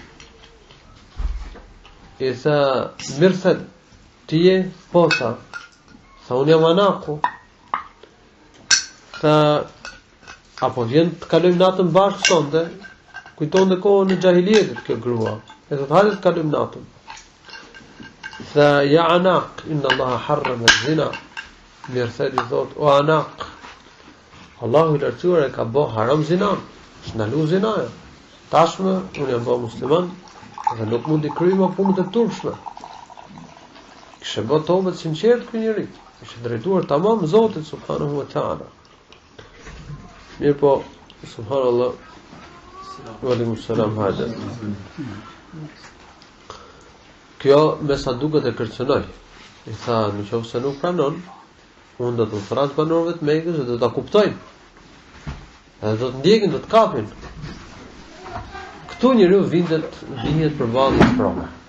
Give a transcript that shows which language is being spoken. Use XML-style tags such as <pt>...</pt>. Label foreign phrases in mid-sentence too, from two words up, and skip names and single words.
<sq>I tha, Mirthad, ti je? Po, tha, unë jam Anaku. Tha, apo vjen të kalojmë natën bashkë sonte, kujtonte kohën e xahilietit kjo grua. E thotë, hajde të kalojmë natën.</sq> <ar>Tha, يا Anak إن الله حرم الزنا.</ar> <sq>Mirthad i thotë, o Anak, Allahu i lartësuar e ka bë haram zinan, shnalu zinaja. Tashmë unë jam bë musliman dhe nuk mund të kryej më punët e turpshme. Kishte bë tobat sinqert ky njeri, ishte drejtuar tamam Zotit</sq> <ar>سبحانه وتعالى.</ar> <sq>Mirë po, subhanallah,</sq> <ar>وعليكم السلام</ar> <sq>hajde. Kjo me sa duket e kërcënoi. I tha, në qoftë se nuk pranon, unë do të thras banorëve të Mekës dhe do ta kuptojnë. Edhe do të ndjekin, do të kapin. Këtu njeriu vihet përballë me provë.</sq>